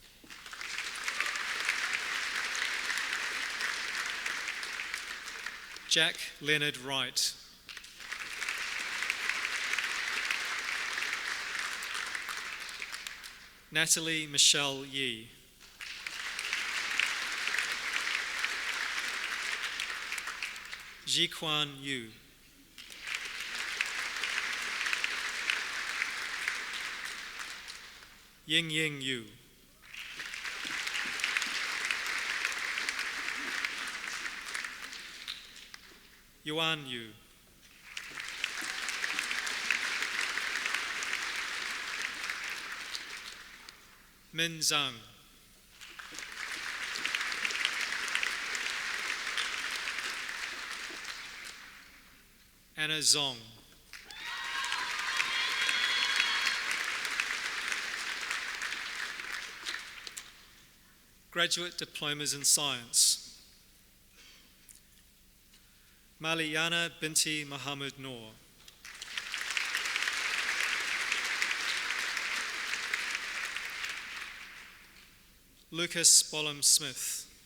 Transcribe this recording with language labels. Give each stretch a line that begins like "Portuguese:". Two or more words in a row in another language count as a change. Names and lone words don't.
English: Jack Leonard Wright. Natalie Michelle Yee. Ji-Kwan Yu. Ying Ying Yu. Yuan Yu. Min Zhang. Anna Zong. Graduate Diplomas in Science. Maliana Binti Muhammad Noor. Lucas Bolam Smith.